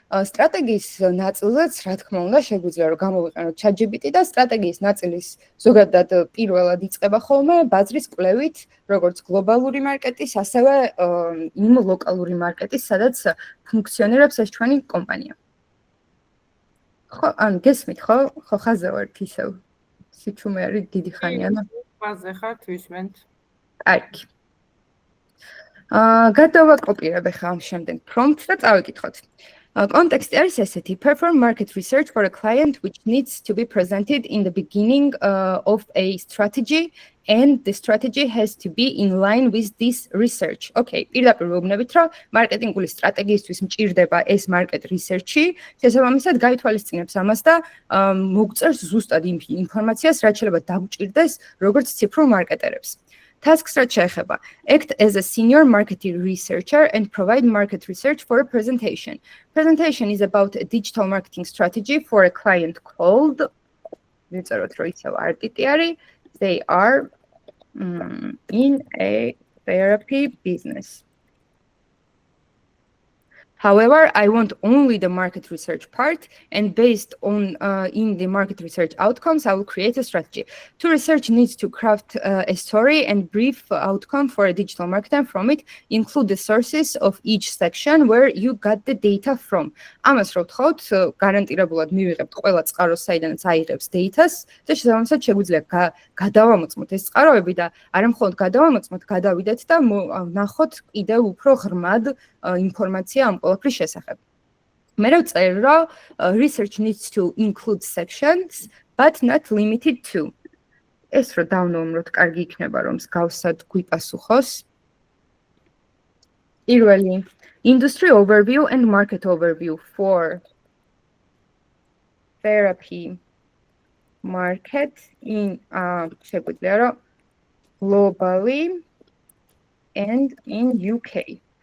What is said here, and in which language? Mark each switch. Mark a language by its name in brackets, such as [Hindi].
[Georgian] სტრატეგიის ნაწილზეც, რა თქმა უნდა, შეგვიძლია რომ გამოვიყენოთ ChatGPT და სტრატეგიის ნაწილის ზოგადად პირველად იწყება ხოლმე ბაზრის კვლევით, როგორც გლობალური მარკეტის, ასევე იმ ლოკალური მარკეტის, სადაც ფუნქციონირებს ეს ჩვენი კომპანია. ხო, ან გესმით, ხო? ხო, ხაზე ვართ ისევ. სიჩუმე არის დიდი ხანია. ყველაზე ხართ ვისმენთ. კარგი. გადავაკოპირებ ახლა ამ შემდეგ prompt და წავიკითხოთ. [English] Context [Georgian] არის ესეთი: [English] perform market research for a client which needs to be presented in the beginning of a strategy and the strategy has to be in line with this research. [Georgian] Okay, პირდაპირ ვუბნებით, რომ მარკეტინგული სტრატეგიისთვის მჭირდება ეს market research-ი, შესაბამისად გაითვალისწინებს ამას და მოგწერს ზუსტად იმ ინფორმაციას, რაც შეიძლება დაგვჭირდეს როგორც ციფრულ მარკეტერებს. [English] Tasks [Georgian] რაც შეეხება: [English] act as a senior marketing researcher and provide market research for a presentation. Presentation is about a digital marketing strategy for a client called [Georgian] ვიწეროთ რომ ისევ არტიტი არის. [English] They are in a therapy business. However, I want only the market research part, and based on in the market research outcomes, I will create a strategy. To research needs to craft a story and brief outcome for a digital marketer. From it, include the sources of each section where you got the data from. [Georgian] ამას რო ვთხოვთ, გარანტირებულად მივიღებთ ყველა წყაროს, საიდანაც აიღებს data-ს და შესაბამისად შეგვიძლია გადავამოწმოთ ეს წყაროები და არა მხოლოდ გადავამოწმოთ, გადავიდეთ და ნახოთ კიდევ უფრო ღრმად ინფორმაცია ამ ყველაფრის შესახებ. მე ვწერ რომ [English] research needs to include sections but not limited to. [Georgian] ეს რო დავნოუმროთ, კარგი იქნება რომ მსგავსად გვიპასუხოს. [English] პირველი industry overview and market overview for therapy market in [Georgian] შეგვიძლია რომ [English] globally and in UK.